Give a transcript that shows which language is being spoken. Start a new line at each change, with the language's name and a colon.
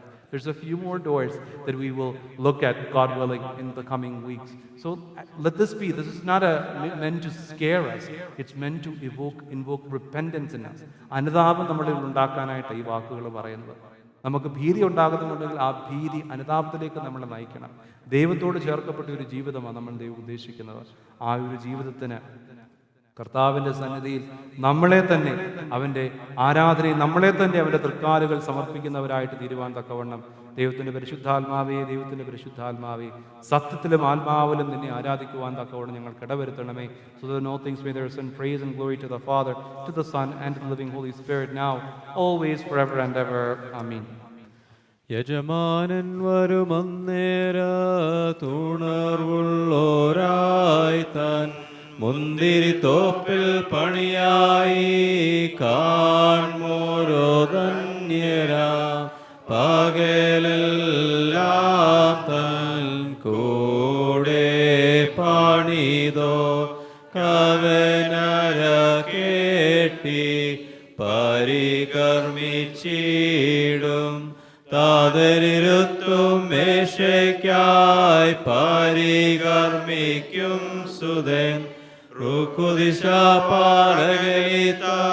English: There's a few more doors that we will look at, God willing, in the coming weeks. So this is not meant to scare us. It's meant to invoke repentance in us.
Malayalam: അനുതാപം നമ്മളിൽ ഉണ്ടാക്കാനായിട്ട് ഈ വാക്കുകൾ പറയുന്നത്. നമുക്ക് ഭീതി ഉണ്ടാകുന്നുണ്ടെങ്കിൽ ആ ഭീതി അനുതാപത്തിലേക്ക് നമ്മളെ നയിക്കണം. ദൈവത്തോട് ചേർക്കപ്പെട്ട ഒരു ജീവിതമാണ് നമ്മൾ ദൈവം ഉദ്ദേശിക്കുന്നത്. ആ ഒരു ജീവിതത്തിന് കർത്താവിൻ്റെ സന്നിധിയിൽ നമ്മളെ തന്നെ, അവൻ്റെ ആരാധനയിൽ നമ്മളെ തന്നെ അവൻ്റെ തൃക്കാലുകൾ സമർപ്പിക്കുന്നവരായിട്ട് തീരുവാൻ തക്കവണ്ണം ദൈവത്തിൻ്റെ പരിശുദ്ധാത്മാവേ സത്യത്തിലും ആത്മാവിലും നിന്നെ ആരാധിക്കുവാൻ തക്കവണ്ണം ഞങ്ങൾ ഇടവരുത്തണമേ.
English: So that no things may there send praise and glory to the Father, to the Son, and to the living Holy Spirit, now, always, forever and ever. Amen.
Malayalam: യജമാനൻ വരുമന്നേരത്തുണർവുള്ളോരായി താൻ മുന്തിരിത്തോപ്പിൽ പണിയായി കാൺമോരോ ധന്യരാ പകലെല്ലാം തൻ കൂടെ പണിതോ കവനര കേട്ടി പരികർമ്മിച്ചിടും താതരിരുത്തും മേശയ്ക്കായി പരികർമ്മിക്കും സുതൻ റുക്കുദിശ പാടകയിത